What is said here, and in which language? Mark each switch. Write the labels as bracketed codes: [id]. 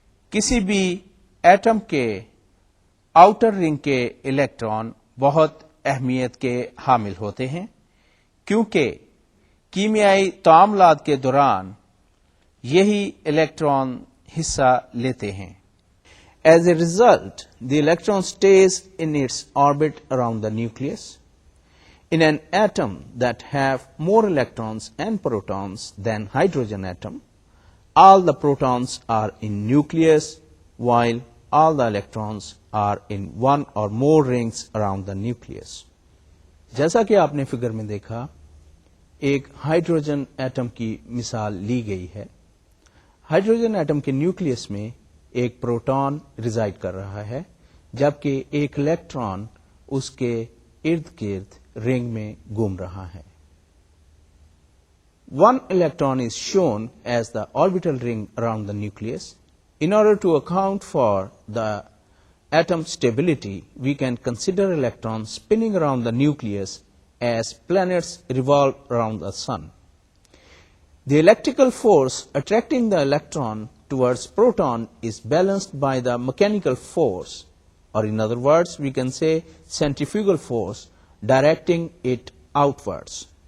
[ur] کسی بھی ایٹم کے آؤٹر رنگ کے الیکٹران بہت اہمیت کے حامل ہوتے ہیں، کیونکہ کیمیائی تعاملات کے دوران یہی الیکٹران حصہ لیتے ہیں۔ [en] As a result, the electron stays in its orbit around the nucleus. In an atom that have more electrons and protons than hydrogen atom, all the protons are in nucleus, while all the electrons are in one or more rings around the nucleus. [ur] جیسا کہ آپ نے figure میں دیکھا، ایک hydrogen atom کی مثال لی گئی ہے۔ ہائیڈروجن ایٹم کے نیوکلیس میں ایک پروٹون ریزائڈ کر رہا ہے، جبکہ ایک الیکٹران اس کے ارد گرد رنگ میں گھوم رہا ہے۔ [en] One electron is shown as the orbital ring around the nucleus. In order to account for the atom stability, we can consider electrons spinning around the nucleus as planets revolve around the sun. The electrical force attracting the electron towards proton is balanced by the mechanical force, or in other words, we can say centrifugal force directing it outwards.